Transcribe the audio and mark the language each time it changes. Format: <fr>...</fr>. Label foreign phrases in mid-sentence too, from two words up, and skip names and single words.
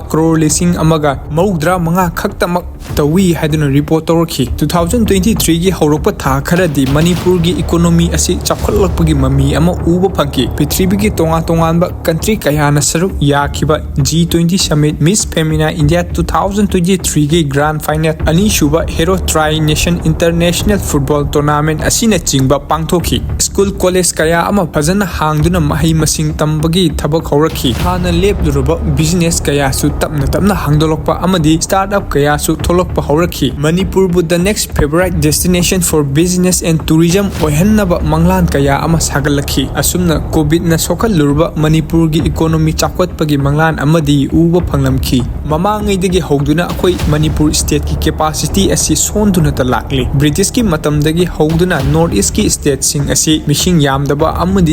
<mni>crore lising amaga maudra manga khaktamak tawi haiduna report torki 2023 gi hauropa tha kharadi Manipur gi economy asi chakhalakpagi mami ama uba phangki prithvi gi tonga country kayana saruk yakhiba G20 summit Miss Femina India 2023 gi</mni> <en>grand final</en> <mni>ani shuba hero tri nation international football tournament asina chingba pangthoki</mni> <en>school college</en> <mni>kaya ama phajana hangduna mahai masing tambagi thabak haurakhi hana lepduruba business kaya su tapna hangdolokpa amadi startup kaya su tholokpa haurakhi Manipur bu</mni> <en>the next favorite destination for business and tourism</en> <mni>ohennaba manglan kaya ama sagalakhi asumna covid na sokhallurba Manipur gi economy chakwatpagi manglan amadi uba phanglamki mamangaidagi hogduna akhoi Manipur state ki capacity asi sonduna ta lakli British ki matamdagi hogduna north east ki state sing asi mishing yamdaba amadi</mni>